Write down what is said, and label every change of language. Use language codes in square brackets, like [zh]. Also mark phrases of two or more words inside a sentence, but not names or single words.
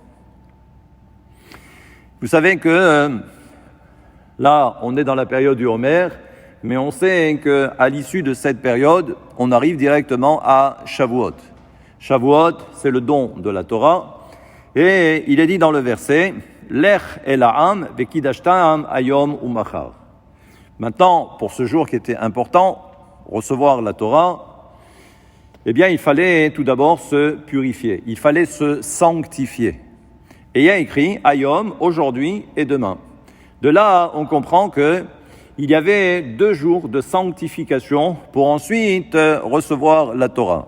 [fr] Vous savez que là, on est dans la période du Homer, mais on sait qu'à l'issue de cette période, on arrive directement à Shavuot. Shavuot, c'est le don de la Torah. Et il est dit dans le verset, « [he] לך אל העם וקדשתם היום ומחר ». [fr] Maintenant, pour ce jour qui était important, recevoir la Torah, eh bien, il fallait tout d'abord se purifier. Il fallait se sanctifier. Et il y a écrit « Ayom », aujourd'hui et demain. De là, on comprend que il y avait 2 jours de sanctification pour ensuite recevoir la Torah.